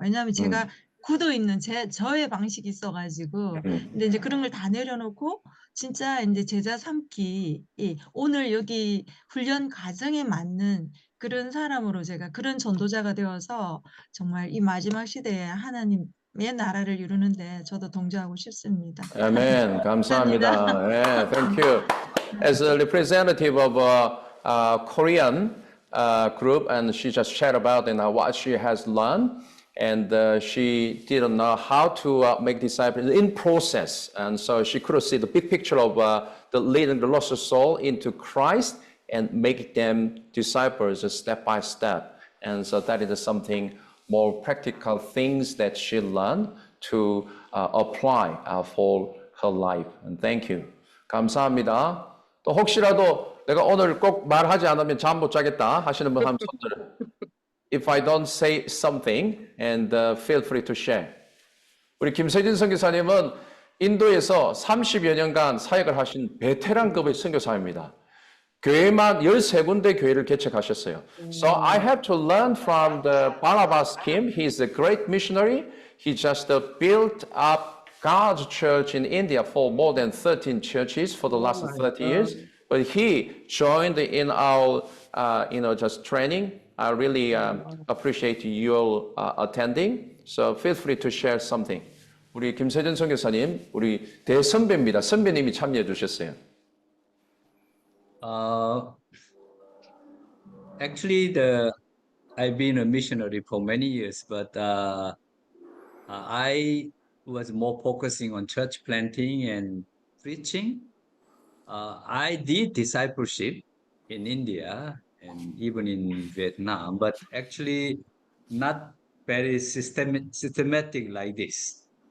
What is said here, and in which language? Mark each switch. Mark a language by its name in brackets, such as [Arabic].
[Korean] 왜냐하면 제가 굳어 있는 저의 방식이 있어가지고, 근데 이제 그런 걸 다 내려놓고 진짜 이제 제자 삼기, 오늘 여기 훈련 과정에 맞는 그런 사람으로 제가 그런 전도자가 되어서 정말 이 마지막 시대에 하나님의 나라를 이루는데 저도 동조하고 싶습니다. 아멘. 감사합니다. 네, [English] thank you. As a representative of a Korean group, and she just shared about what she has learned, and she didn't know how to make disciples in process, and so she couldn't see the big picture of the leading the lost soul into Christ and make them disciples step by step. And so that is something more practical things that she learned to apply for her life. And thank you. [Korean] 감사합니다. 또 혹시라도 내가 오늘 꼭 말하지 않으면 잠 못 자겠다 하시는 분 한 손들. [English] If I don't say something, and feel free to share. [Korean] 우리 김세진 선교사님은 인도에서 30여 년간 사역을 하신 베테랑급의 선교사입니다. 교회만 13군데 교회를 개척하셨어요. [English] So I have to learn from the Barnabas Kim. He's a great missionary. He just built up God's church in India for more than 13 churches for the last 30 years. But he joined in our, just training. I really appreciate your attending. So feel free to share something. [Korean] 우리 김세전 선교사님, 우리 대선배입니다. 선배님이 참여해 주셨어요. [English] Actually, I've been a missionary for many years, but I was more focusing on church planting and preaching. I did discipleship in India and even in Vietnam, but actually not very systematic like this.